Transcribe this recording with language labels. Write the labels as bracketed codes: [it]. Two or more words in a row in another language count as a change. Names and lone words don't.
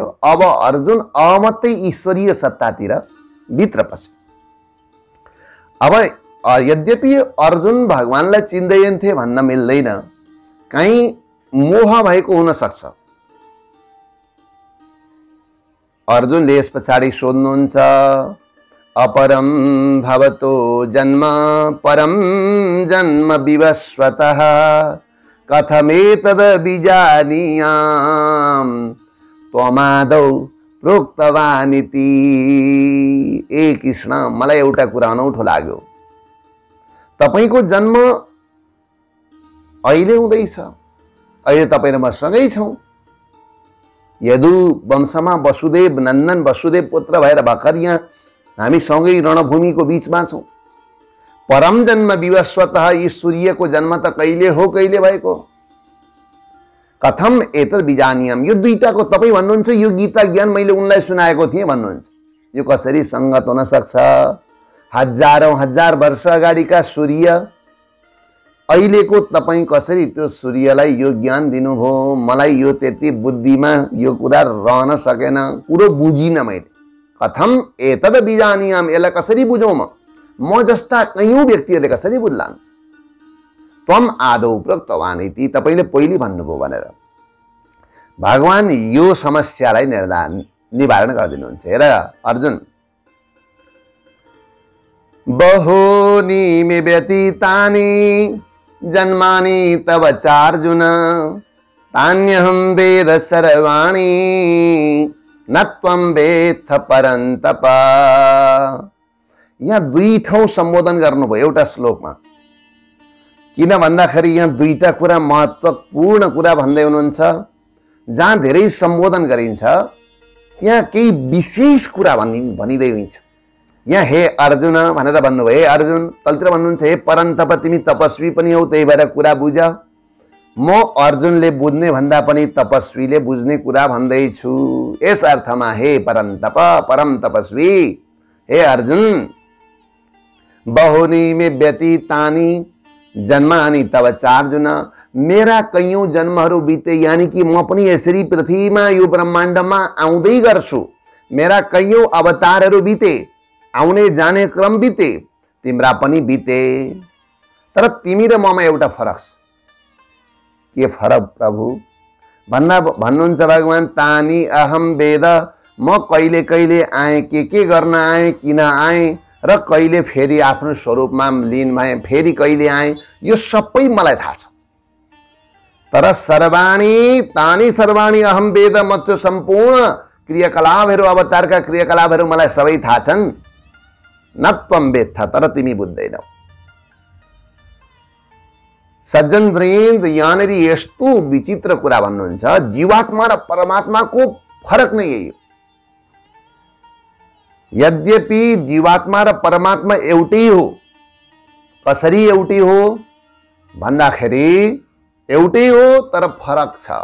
[ne] अब अर्जुन अमात्रै ईश्वरीय सत्तातिर भित्र पसे। अब यद्यपि अर्जुन भगवानलाई चिन्दैनथे भन्न मिल्दैन, कहीं मोह भएको हुन सक्छ। अर्जुनले यस पछाडि सोध्नुहुन्छ, [sa] अपरम भवतो जन्म परम जन्म विवस्वतः कथमेतद बीजानीयाम त्वमादौ प्रोक्तवानिति। [ne] ए कृष्ण, मलाई एउटा कुरा अनौठो लाग्यो। तपाईको जन्म अहिले हुँदैछ, अहिले तपाईँ र म सँगै छौं। यदु वंशमा वसुदेव नन्दन, वसुदेव पुत्र भएर भर्खर यहाँ हामी सँगै रणभूमिको बीचमा छौं। [sa] परम जन्म विवस्वतः, [ne] यी सूर्यको जन्म त कहिले हो, कहिले भएको। [sa] कथम एतद् बीजानीयम, [ne] यो दुईटाको तपाईँ भन्नुहुन्छ यो गीता ज्ञान मैले उनलाई सुनाएको थिएँ भन्नुहुन्छ। यो कसरी संगत हुन सक्छ? हजारौं हजार वर्ष अगाडिका सूर्य, अहिलेको तपाईँ कसरी त्यो सूर्यलाई यो ज्ञान दिनुभयो? मलाई यो त्यति बुद्धिमा यो कुरा रहन सकेन, कुरो बुझिन मैले। [sa] कथम एतद् बीजानीयम, [ne] यसलाई कसरी बुझौँ? म जस्ता कयौं व्यक्तिहरूले कसरी बुझ्लान्? [sa] त्वम आदौ प्रोक्तवान् इति, [ne] तपाईले पहिले भन्नुभयो भनेर भगवान यो समस्यालाई निवारण गरिदिनुहुन्छ। [sa] हेर अर्जुन, बहूनि मे व्यतीतानि जन्मानि तव चार्जुन तान्यहं वेद सर्वाणि न त्वं वेत्थ परन्तप। [ne] यहाँ दुई ठाउँ सम्बोधन गर्नुभयो एउटा श्लोकमा। किन भन्दाखेरि यहाँ दुईटा कुरा महत्त्वपूर्ण कुरा भन्दै हुनुहुन्छ। जहाँ धेरै सम्बोधन गरिन्छ त्यहाँ केही विशेष कुरा भनिँदै हुन्छ। यहाँ हे अर्जुन भनेर भन्नुभयो। हे अर्जुन, तलतिर भन्नुहुन्छ हे परन्तप, तिमी तपस्वी पनि हौ, त्यही भएर कुरा बुझ। म अर्जुनले बुझ्ने भन्दा पनि तपस्वीले बुझ्ने कुरा भन्दैछु। यस अर्थमा हे परन्तप, परम तपस्वी, हे अर्जुन, [sa] बहुनी मे व्यतीतानि जन्मानि तव चार्जुन, [ne] मेरा कयौं जन्महरू बिते, यानी कि म पनि यसरी पृथ्वीमा यो ब्रह्माण्डमा आउँदै गर्छु। मेरा कैयौं अवतारहरू बिते, आउने जाने क्रम बिते, तिम्रा पनि बिते, तर तिमी र ममा एउटा फरक छ। के फरक प्रभु भन्नुहुन्छ भगवान, [sa] तानी अहम वेद, [ne] म कहिले कहिले आएँ, के गर्न आएँ, किन आएँ र कहिले फेरि आफ्नो स्वरूपमा लीन भएँ, फेरि कहिले आएँ, यो सबै मलाई थाहा छ। [sa] तर सर्वाणी तानी सर्वाणी अहम वेद, [ne] म त्यो सम्पूर्ण क्रियाकलापहरू, अवतारका क्रियाकलापहरू मलाई सबै थाहा छन्। [sa] न त्वं वेत्थ, [ne] तर तिमी बुझ्दैनौ। सज्जन वृन्द, यहाँनिर यस्तो विचित्र कुरा भन्नुहुन्छ, जीवात्मा र परमात्माको फरक नै यही हो। यद्यपि जीवात्मा र परमात्मा एउटै हो, कसरी एउटै हो भन्दाखेरि एउटै हो तर फरक छ।